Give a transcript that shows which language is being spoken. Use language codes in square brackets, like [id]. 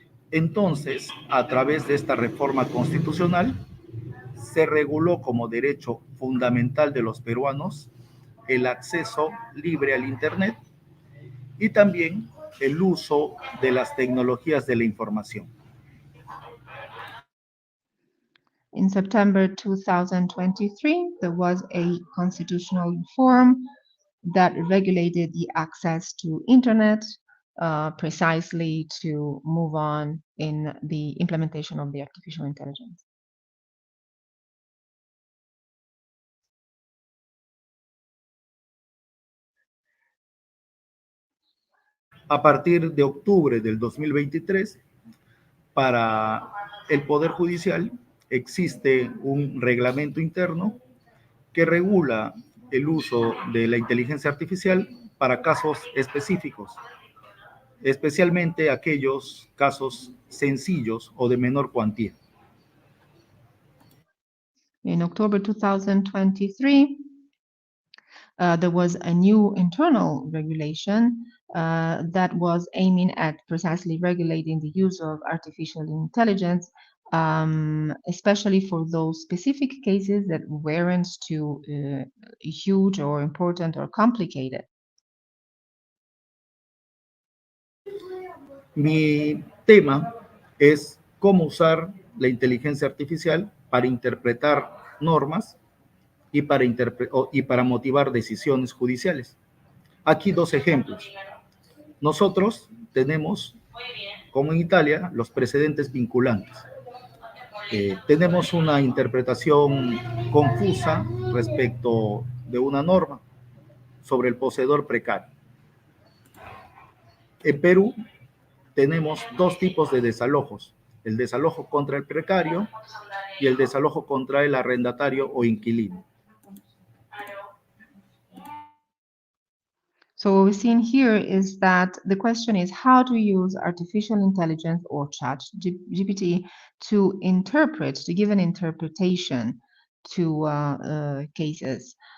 [es] Entonces, a través de esta reforma constitucional, se reguló como derecho fundamental de los peruanos el acceso libre al Internet y también el uso de las tecnologías de la información. [en] In September 2023, there was a constitutional reform that regulated the access to Internet precisely to move on in the implementation of the artificial intelligence. [es] A partir de octubre del 2023, para el Poder Judicial existe un reglamento interno que regula el uso de la inteligencia artificial para casos específicos, especialmente aquellos casos sencillos o de menor cuantía. [en] In October 2023, there was a new internal regulation that was aiming at precisely regulating the use of artificial intelligence, especially for those specific cases that weren't too huge or important or complicated. [es] Mi tema es cómo usar la inteligencia artificial para interpretar normas y para motivar decisiones judiciales. Aquí dos ejemplos. Nosotros tenemos, como en Italia, los precedentes vinculantes. Tenemos una interpretación confusa respecto de una norma sobre el poseedor precario. En Perú tenemos dos tipos de desalojos: el desalojo contra el precario y el desalojo contra el arrendatario o inquilino. [en] So what we're seeing here is that the question is how to use artificial intelligence or chat GPT to interpret, to give an interpretation to cases.